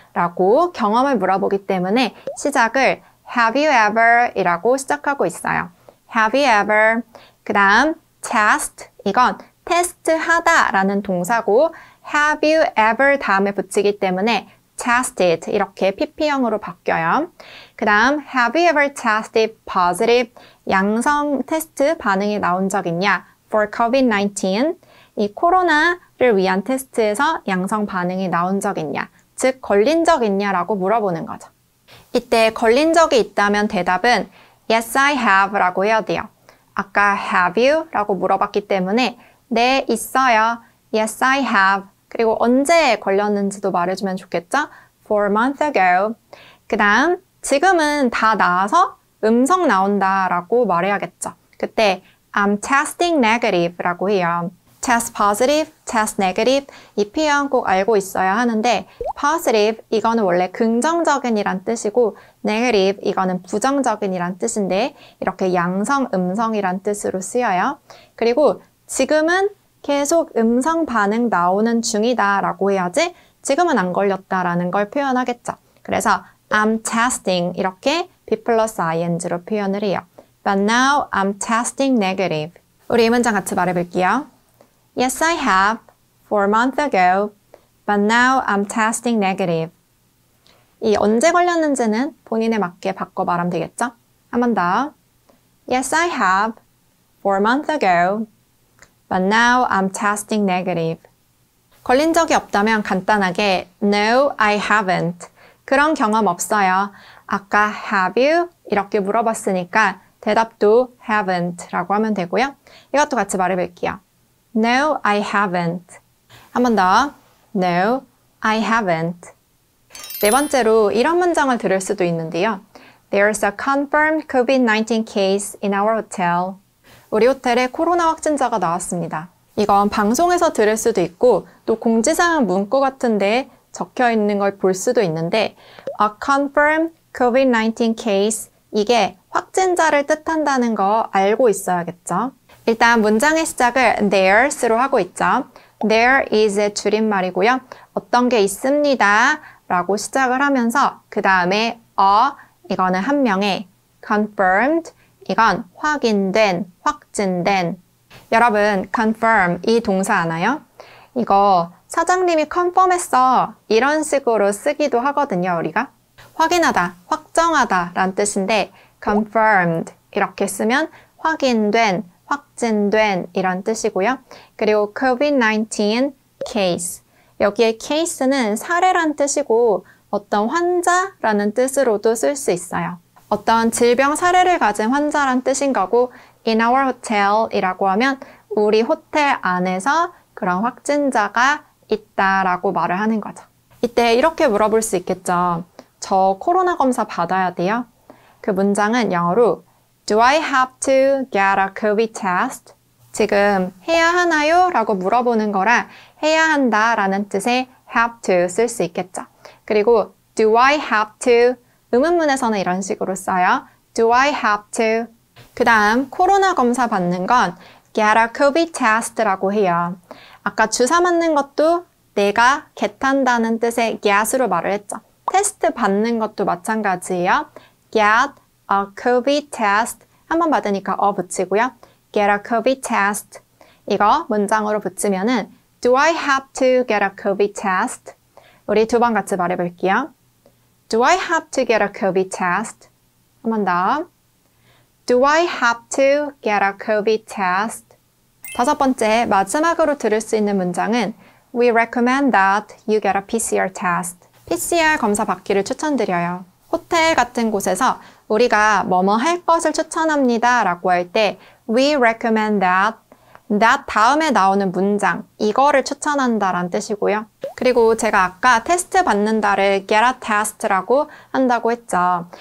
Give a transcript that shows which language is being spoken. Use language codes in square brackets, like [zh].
[ko] 라고 경험을 물어보기 때문에 시작을 [en] Have you ever? [ko] 이라고 시작하고 있어요. [en] Have you ever? [ko] 그 다음 test, 이건 테스트하다 라는 동사고 [en] Have you ever [ko] 다음에 붙이기 때문에 tested 이렇게 pp형으로 바뀌어요. [en] 그 다음 Have you ever tested positive? [ko] 양성 테스트 반응이 나온 적 있냐? [en] For COVID-19 [ko] 이 코로나를 위한 테스트에서 양성 반응이 나온 적 있냐? 즉 걸린 적 있냐라고 물어보는 거죠. 이때 걸린 적이 있다면 대답은 [en] Yes, I have [ko] 라고 해야 돼요. 아까 [en] Have you? [ko] 라고 물어봤기 때문에 네, 있어요. [en] Yes, I have. [ko] 그리고 언제 걸렸는지도 말해주면 좋겠죠? [en] 4 months ago. [ko] 그 다음 지금은 다 나아서 음성 나온다 라고 말해야겠죠. 그때 [en] I'm testing negative [ko] 라고 해요. [en] test positive, test negative [ko] 이 표현 꼭 알고 있어야 하는데 positive 이거는 원래 긍정적인 이란 뜻이고 negative 이거는 부정적인 이란 뜻인데 이렇게 양성, 음성이란 뜻으로 쓰여요. 그리고 지금은 계속 음성 반응 나오는 중이다 라고 해야지 지금은 안 걸렸다 라는 걸 표현하겠죠. 그래서 [en] I'm testing [ko] 이렇게 be 플러스 ing로 표현을 해요. [en] But now I'm testing negative. [ko] 우리 이 문장 같이 말해볼게요. [en] Yes, I have 4 months ago, but now I'm testing negative. [ko] 이 언제 걸렸는지는 본인에 맞게 바꿔 말하면 되겠죠? 한 번 더. [en] Yes, I have 4 months ago, but now I'm testing negative. [ko] 걸린 적이 없다면 간단하게 [en] No, I haven't. [ko] 그런 경험 없어요. 아까 have you? 이렇게 물어봤으니까 대답도 haven't 라고 하면 되고요. 이것도 같이 말해볼게요. [en] No, I haven't. [ko] 한 번 더. [en] No, I haven't. [ko] 네 번째로 이런 문장을 들을 수도 있는데요. [en] There's a confirmed COVID-19 case in our hotel. [ko] 우리 호텔에 코로나 확진자가 나왔습니다. 이건 방송에서 들을 수도 있고 또 공지사항 문구 같은 데 적혀 있는 걸 볼 수도 있는데 [en] a confirmed COVID-19 case [ko] 이게 확진자를 뜻한다는 거 알고 있어야겠죠. 일단 문장의 시작을 there's로 하고 있죠. There is 줄임말이고요. 어떤 게 있습니다 라고 시작을 하면서 그 다음에 이거는 한 명의 confirmed 이건 확인된, 확진된. 여러분 confirm 이 동사 아나요? 이거 사장님이 컨펌했어 이런 식으로 쓰기도 하거든요. 우리가 확인하다, 확정하다 라는 뜻인데 confirmed 이렇게 쓰면 확인된, 확진된 이런 뜻이고요. 그리고 COVID-19 case 여기에 case는 사례란 뜻이고 어떤 환자라는 뜻으로도 쓸 수 있어요. 어떤 질병 사례를 가진 환자란 뜻인 거고 [en] in our hotel [ko] 이라고 하면 우리 호텔 안에서 그런 확진자가 있다라고 말을 하는 거죠. 이때 이렇게 물어볼 수 있겠죠. 저 코로나 검사 받아야 돼요? 그 문장은 영어로 [en] Do I have to get a COVID test? [ko] 지금 해야 하나요? 라고 물어보는 거라 해야 한다 라는 뜻의 have to 쓸 수 있겠죠. 그리고 [en] Do I have to? [ko] 의문문에서는 이런 식으로 써요. [en] Do I have to? [ko] 그 다음 코로나 검사 받는 건 [en] get a COVID test [ko] 라고 해요. 아까 주사 맞는 것도 내가 get한다는 뜻의 get으로 말을 했죠. 테스트 받는 것도 마찬가지예요. [en] get a COVID test [ko] 한번 받으니까 붙이고요. [en] get a COVID test [ko] 이거 문장으로 붙이면은 [en] Do I have to get a COVID test? [ko] 우리 두 번 같이 말해볼게요. [en] Do I have to get a COVID test? [ko] 한 번 더. [en] Do I have to get a COVID test? [ko] 다섯 번째, 마지막으로 들을 수 있는 문장은 [en] We recommend that you get a PCR test. [ko] PCR 검사 받기를 추천드려요. 호텔 같은 곳에서 우리가 뭐뭐 할 것을 추천합니다 라고 할 때 [en] We recommend that [ko] 다음에 나오는 문장, 이거를 추천한다 라는 뜻이고요. 그리고 제가 아까 테스트 받는다를 [en] get a test [ko] 라고 한다고 했죠.